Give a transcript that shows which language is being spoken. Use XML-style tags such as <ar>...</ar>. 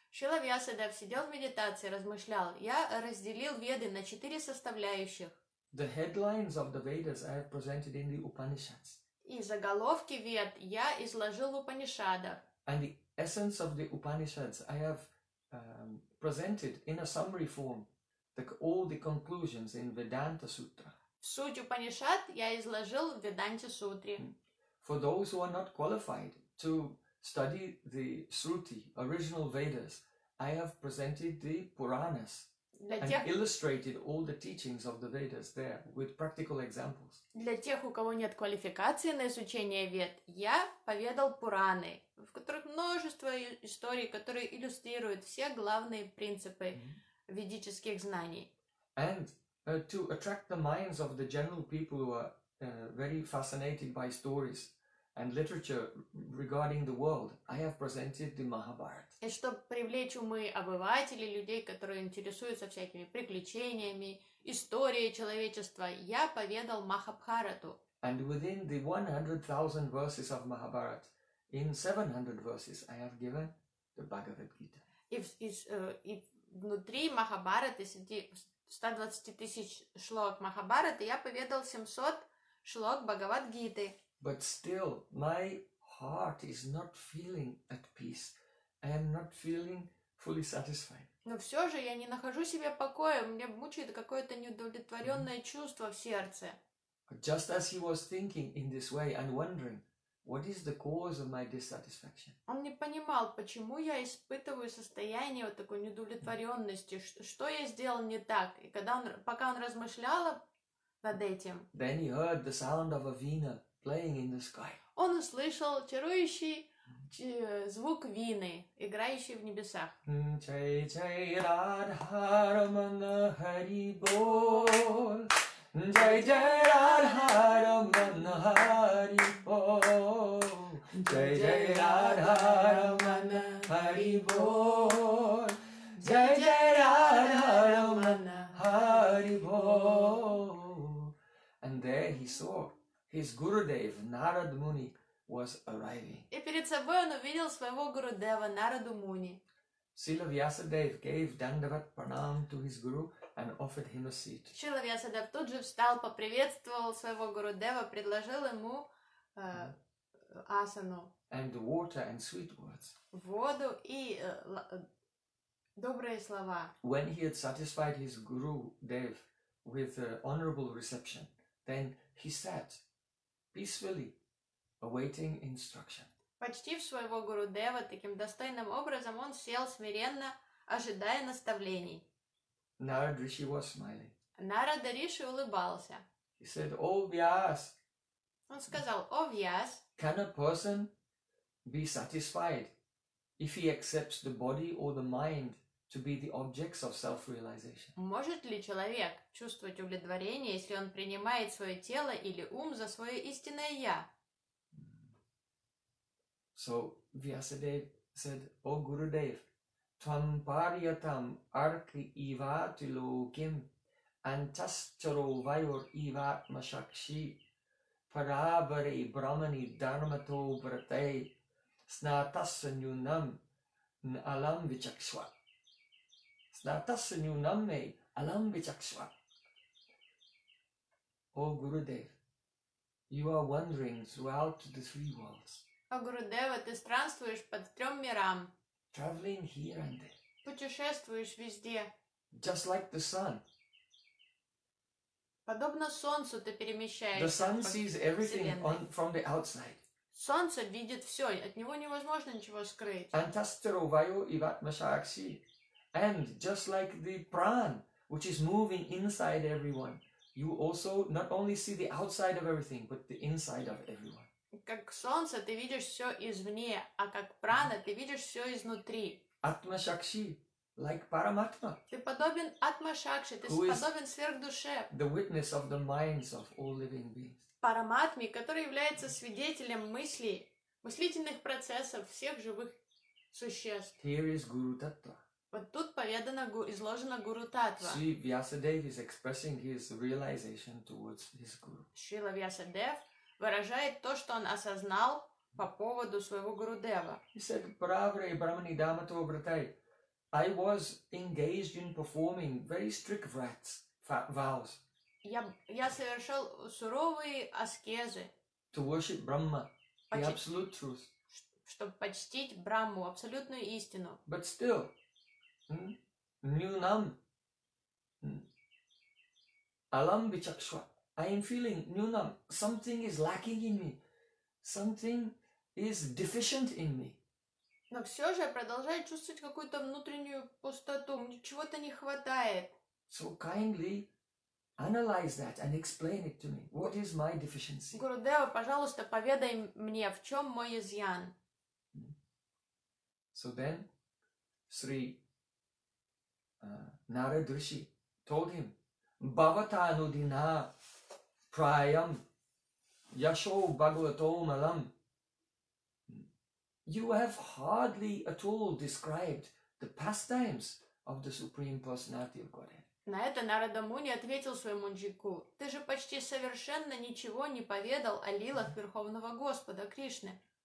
<ru>Шрила Вьясадев сидел в медитации, размышлял. Я разделил Веды на четыре составляющих.</ru> <en>The headlines of the Vedas I have presented in the Upanishads.</en> <ru>И заголовки Вед я изложил в Упанишадах.</ru> <en>And the essence of the Upanishads I have presented in a summary form, all the conclusions in Vedanta Sutra.</en> <ru>Суть Упанишад я изложил в Веданте Сутре.</ru> <en>For those who are not qualified to study the Shruti, original Vedas, I have presented the Puranas and illustrated all the teachings of the Vedas there with practical examples.</en> <ru>Для тех, у кого нет квалификации на изучение Вед, я поведал Пураны, в которых множество историй, которые иллюстрируют все главные принципы ведических знаний.</ru> <en>And to attract the minds of the general people who are very fascinated by stories and literature regarding the world, I have presented the Mahabharata.</en> <ru>И чтобы привлечь умы обывателей, людей, которые интересуются всякими приключениями, историей человечества, я поведал Махабхарату.</ru> <en>And within the 100,000 verses of Mahabharata, in 700 verses, I have given the Bhagavad Gita.</en> <ru>И внутри Махабхараты, среди 120 тысяч шлок Махабхараты, я поведал 700 шлок Бхагавад Гиты.</ru> <en>But still, my heart is not feeling at peace. I am not feeling fully satisfied.</en> <ru>Но все же я не нахожу себе покоя. Меня мучает какое-то неудовлетворенное чувство в сердце.</ru> <en>Just as he was thinking in this way and wondering, what is the cause of my dissatisfaction?</en> <ru>Он не понимал, почему я испытываю состояние вот такой неудовлетворенности. Что я сделал не так? И когда он, пока он размышлял над этим.</ru> <en>Then he heard the sound of a veena playing in the sky.</en> <ru>Он услышал чарующий звук вины, играющий в небесах.</ru> <sa>Чай чай Радха Рамана Хари Бол. Чай чай Радха Рамана Хари Бол. Чай чай Радха Рамана Хари Бол. Чай чай Радха Рамана Хари Бол.</sa> <en>And there he saw his Gurudev, Narad Muni, was arriving.</en> <ru>И перед собой он увидел своего Гурудева, Нараду Муни.</ru> <en>Srila Vyasadeva gave dandavat pranam to his guru and offered him a seat.</en> <ru>Srila Vyasadeva тут же встал, поприветствовал своего Гурудева, предложил ему асану.</ru> <en>And water and sweet words.</en> <ru>Воду и добрые слова.</ru> <en>When he had satisfied his Gurudev with honorable reception, then he sat peacefully awaiting instruction.</en> <ru>Почтив своего Гурудева таким достойным образом, он сел смиренно, ожидая наставлений.</ru> <en>Narad Rishi was smiling.</en> <ru>Narada Rishi улыбался.</ru> <en>He said, "O Vyas."</en> <ru>Он сказал, "О Вьяс."</ru> <en>Can a person be satisfied if he accepts the body or the mind to be the objects of self-realization?</en> <ru>Может ли человек чувствовать удовлетворение, если он принимает свое тело или ум за свое истинное я?</ru> <en>So Vyasadev said, "O Gurudev,</en> <sa>tvam paryatam arki ivati lokim antascharo vayor ivatma shakshi parabare brahmani dharmato vrate snatasya nyunam alam vichakshva."</sa> <en>O Gurudev, you are wandering throughout the three worlds.</en> <ru>О Гурудева, ты странствуешь под трем мирам.</ru> <en>Traveling here and there.</en> <ru>Путешествуешь везде.</ru> <en>Just like the sun.</en> <ru>Подобно солнцу ты перемещаешься.</ru> <en>The sun sees everything on, from the outside.</en> <ru>Солнце видит все, от него невозможно ничего скрыть.</ru> <sa>Antastaro vayo ivatmashakshi.</sa> <en>And just like the prana, which is moving inside everyone, you also not only see the outside of everything, but the inside of everyone.</en> <ru>Как солнце ты видишь все извне, а как прана ты видишь все изнутри.</ru> <sa>Atma shakshi,</sa> <en>like Paramatma.</en> <ru>Ты подобен атма шакши, ты подобен сверхдуше.</ru> <en>The witness of the minds of all living beings.</en> <ru>параматме, который является свидетелем мыслей, мыслительных процессов всех живых существ.</ru> <en>Here is Guru Tattva.</en> <ru>Вот тут поведано, изложено Гуру Таттва.</ru> <en>Sri Vyasadeva is expressing his realization towards his guru.</en> <ru>Шрила Вьясадев выражает то, что он осознал по поводу своего Гуру Дева.</ru> <en>He said,</en> <sa>"Pravre brahmani dhamma to obratai.</sa> <en>I was engaged in performing very strict vows."</en> <ru>Я совершал суровые аскезы.</ru> <en>To worship Brahma, the absolute truth.</en> <ru>Чтобы почтить Брахму, абсолютную истину.</ru> <en>But still,</en> <sa>Nyunam, Alam Vichakshwa.</sa> <en>I am feeling Nyunam. Something is lacking in me. Something is deficient in me.</en> <ru>Но все же продолжаю чувствовать какую-то внутреннюю пустоту. Мне чего-то не хватает.</ru> <en>So kindly analyze that and explain it to me. What is my deficiency?</en> <ru>Гурудева, пожалуйста, поведай мне, в чем мой изъян.</ru> <en>So then, Sri Narad Rishi told him,</en> <sa>Bhavata Anudina Prayam Yasho Bhagavato Malam.</sa> <en>You have hardly at all described the pastimes of the Supreme Personality of Godhead.</en> <ru>На это Нарада Муни ответил своему джику, ты же почти совершенно ничего не поведал о лилах Верховного Господа Кришны.</ru>